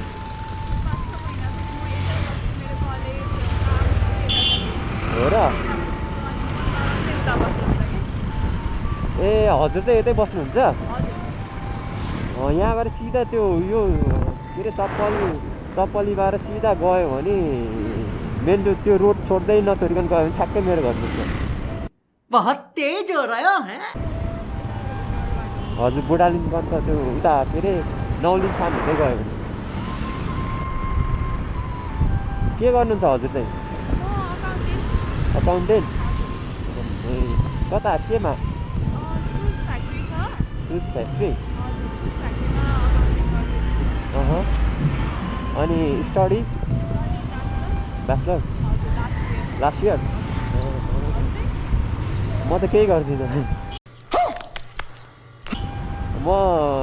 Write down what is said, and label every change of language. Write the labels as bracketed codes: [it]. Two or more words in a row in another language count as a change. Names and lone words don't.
[ne] हो र ए हजुर चाहिँ यतै बस्नुहुन्छ यहाँबाट सिधा त्यो यो के अरे चप्पलीबाट सिधा गयो भने मेन त्यो रोड छोड्दै नछोडिकन गयो भने ठ्याक्कै मेरो घर पुग्छ [hi] बहुत तेज हो रहा है [ne] हजुर बुढालिङगञ्ज त त्यो उता के अरे नौलिङ फार्म हुँदै गयो भने के गर्नुहुन्छ हजुर चाहिँ अकाउन्टेन्ट कता केमा [en] shoe factory [ne] अनि [en] study bachelor last year [ne] म त केही गर्दिनँ म यो